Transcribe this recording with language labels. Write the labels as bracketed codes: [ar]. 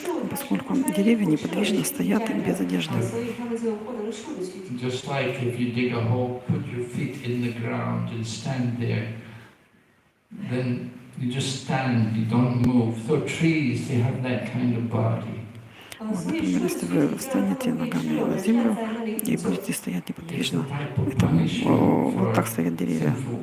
[ru] Поскольку деревья неподвижно стоят без одежды. [en] Just like if you dig a hole, put your feet in the ground and stand there, then you just stand, you don't move. So trees, they have that kind of body. [ru] Вот, например, если вы встанете ногами на землю и будете стоять неподвижно, это вот так стоят деревья.